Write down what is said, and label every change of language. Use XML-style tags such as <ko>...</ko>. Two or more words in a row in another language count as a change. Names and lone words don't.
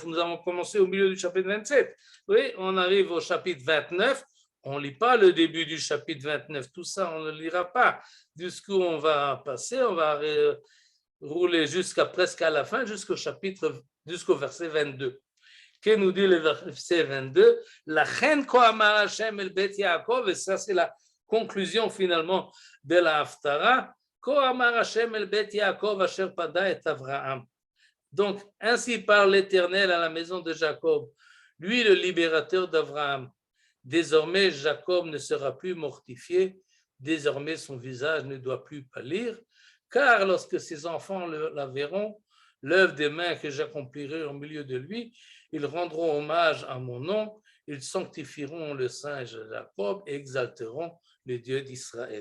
<fr>Nous avons commencé au milieu du chapitre 27. Oui, on arrive au chapitre 29. On ne lit pas le début du chapitre 29. Tout ça, on ne le lira pas. Jusqu'où on va passer, on va rouler jusqu'à presque à la fin, jusqu'au verset 22. Que nous dit le verset 22?</fr> <he>לכן כה אמר השם אל בית יעקב,</he> <fr>et ça c'est la conclusion finalement de la Haftara.</fr> <he>כה אמר השם אל בית יעקב אשר פדה את אברהם.</he> <fr>Donc, ainsi parle l'Éternel à la maison de Jacob, lui le libérateur d'Abraham. Désormais, Jacob ne sera plus mortifié, désormais son visage ne doit plus pâlir, car lorsque ses enfants la verront, l'œuvre des mains que j'accomplirai au milieu de lui, ils rendront hommage à mon nom, ils sanctifieront le singe de Jacob et exalteront le Dieu d'Israël.</fr>